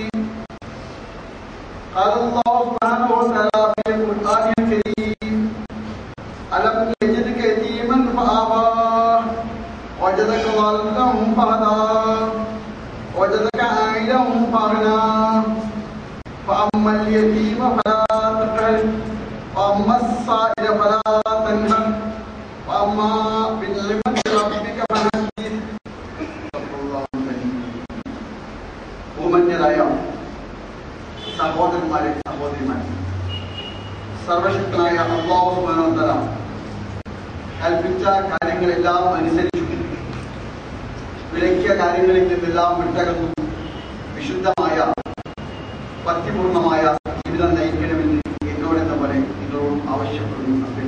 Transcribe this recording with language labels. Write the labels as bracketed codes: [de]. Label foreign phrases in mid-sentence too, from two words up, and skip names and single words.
[ar] قال الله سبحانه وتعالى في القرآن الكريم: ألم يجدك يتيما فآوى وجدك ضالا فهدى وجدك عائلا فأغنى فأما اليتيم فلا تقهر وأما السائل فلا تنهر وأما بنعمة ربك فحدث. [ml] ബഹുമാന്യരായ സഹോദരന്മാരെ, സഹോദരിമാരെ, സർവശക്തനായ അല്ലാഹു [ar] سبحانه وتعالى [ml] കൽപ്പിച്ച കാര്യങ്ങളെല്ലാം അനുസരിച്ചു വിലക്കിയ കാര്യങ്ങളിൽ നിന്നെല്ലാം വിട്ടകന്നു വിശുദ്ധമായ ഭക്തിപൂർണമായ ജീവിതം നയിക്കണമെന്ന് എന്നോടെന്ന പോലെ നിങ്ങളോടും ആവശ്യപ്പെടുന്നു.